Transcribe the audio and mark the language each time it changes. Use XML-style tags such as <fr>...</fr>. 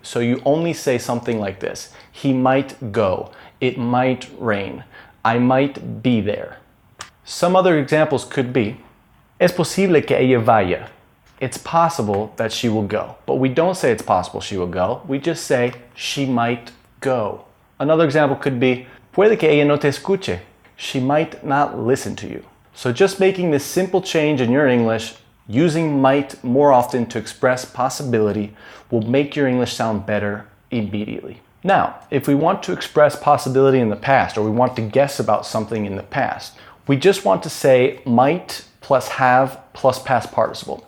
<en>So you only say something like this. He might go. It might rain. I might be there. Some other examples could be,</en> <es>es posible que ella vaya.</es> <en>It's possible that she will go. But we don't say it's possible she will go. We just say she might go. Another example could be,</en> <es>puede que ella no te escuche.</es> <en>She might not listen to you. So just making this simple change in your English, using might more often to express possibility, will make your English sound better immediately. Now, if we want to express possibility in the past, or we want to guess about something in the past, we just want to say might plus have plus past participle.</en>